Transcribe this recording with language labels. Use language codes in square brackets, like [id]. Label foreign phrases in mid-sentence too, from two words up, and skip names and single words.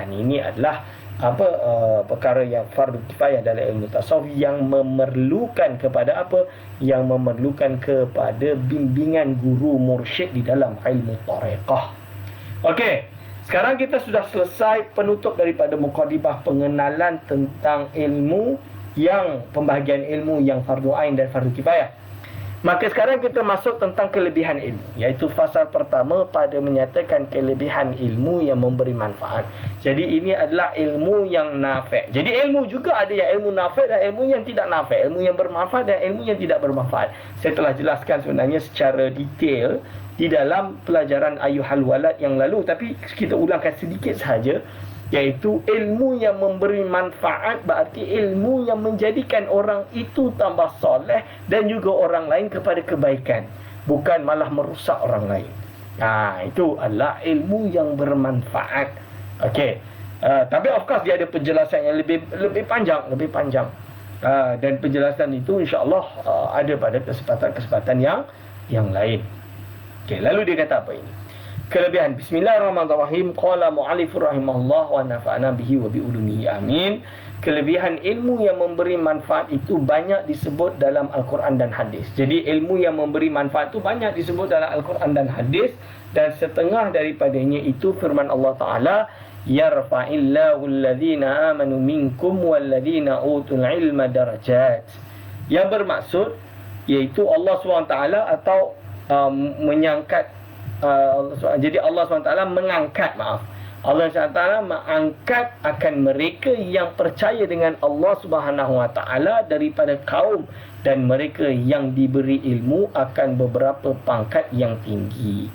[ms] Dan ini adalah perkara yang fardu kifayah dalam ilmu tasawuf yang memerlukan kepada yang memerlukan kepada bimbingan guru mursyid di dalam ilmu tariqah. Okey, sekarang kita sudah selesai penutup daripada mukadimah pengenalan tentang ilmu yang pembahagian ilmu yang fardu ain dan fardu kifayah. Maka sekarang kita masuk tentang kelebihan ilmu, iaitu fasal pertama pada menyatakan kelebihan ilmu yang memberi manfaat. Jadi ini adalah ilmu yang nafi'. Jadi ilmu juga ada yang ilmu nafi' dan ilmu yang tidak nafi', ilmu yang bermanfaat dan ilmu yang tidak bermanfaat. Saya telah jelaskan sebenarnya secara detail di dalam pelajaran Ayyuhal Walad yang lalu, tapi kita ulangkan sedikit sahaja. Iaitu ilmu yang memberi manfaat berarti ilmu yang menjadikan orang itu tambah soleh dan juga orang lain kepada kebaikan, bukan malah merusak orang lain. Itu adalah ilmu yang bermanfaat. Okey. Tapi [en] of course [ms] dia ada penjelasan yang lebih panjang. Dan penjelasan itu [ar] إن شاء الله [ms] ada pada kesempatan yang lain. Okey, lalu dia kata apa ini? Kelebihan. [ar] بسم الله الرحمن الرحيم. قال المؤلف رحمه الله ونفعنا به وبعلومه آمين. [ms] Kelebihan ilmu yang memberi manfaat itu banyak disebut dalam Al-Quran dan hadis. Jadi ilmu yang memberi manfaat itu banyak disebut dalam Al-Quran dan hadis, dan setengah daripadanya itu firman Allah Ta'ala, [ar] يرفع الله الذين آمنوا منكم والذين أوتوا العلم درجات. [ms] Yang bermaksud iaitu Allah SWT atau menyangkat jadi Allah SWT mengangkat, Allah SWT mengangkat akan mereka yang percaya dengan Allah Subhanahu Wa Taala daripada kaum, dan mereka yang diberi ilmu akan beberapa pangkat yang tinggi.